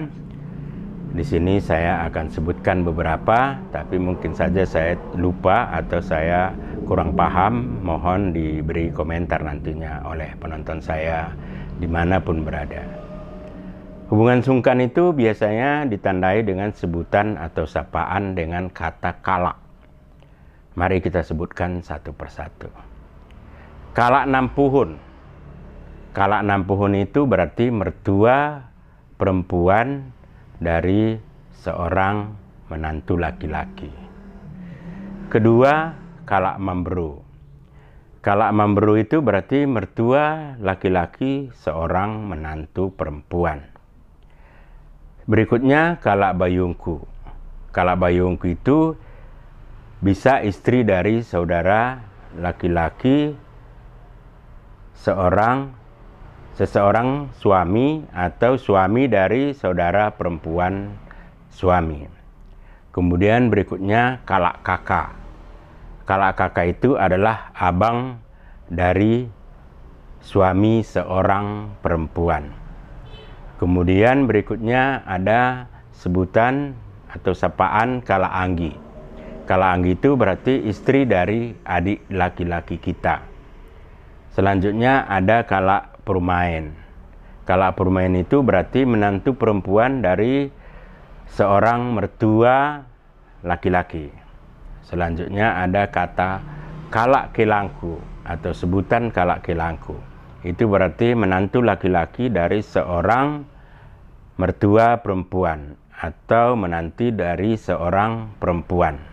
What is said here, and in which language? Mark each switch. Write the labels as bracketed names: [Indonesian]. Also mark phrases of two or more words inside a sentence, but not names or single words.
[Indonesian] Di sini saya akan sebutkan beberapa, tapi mungkin saja saya lupa atau saya kurang paham, mohon diberi komentar nantinya oleh penonton saya dimanapun berada. Hubungan sungkan itu biasanya ditandai dengan sebutan atau sapaan dengan kata kalak. Mari kita sebutkan satu persatu. [Batak Karo] Kalak nampuhun. Kalak nampuhun [Indonesian] itu berarti mertua perempuan dari seorang menantu laki-laki. Kedua, [Batak Karo] kalak mamberu. Kalak mamberu [Indonesian] itu berarti mertua laki-laki seorang menantu perempuan. Berikutnya [Batak Karo] kalak bayungku. Kalak bayungku [Indonesian] itu bisa istri dari saudara laki-laki seseorang suami atau suami dari saudara perempuan suami. Kemudian berikutnya [Batak Karo] kalak kakak. Kalak kakak [Indonesian] itu adalah abang dari suami seorang perempuan. Kemudian berikutnya ada sebutan atau sapaan [Batak Karo] kalak anggi. Kalak anggi [Indonesian] itu berarti istri dari adik laki-laki kita. Selanjutnya ada [Batak Karo] kalak permain. Kalak permain [Indonesian] itu berarti menantu perempuan dari seorang mertua laki-laki. Selanjutnya ada kata [Batak Karo] kalak kelangku [Indonesian] atau sebutan [Batak Karo] kalak kelangku. [Indonesian] Itu berarti menantu laki-laki dari seorang mertua perempuan atau menanti dari seorang perempuan.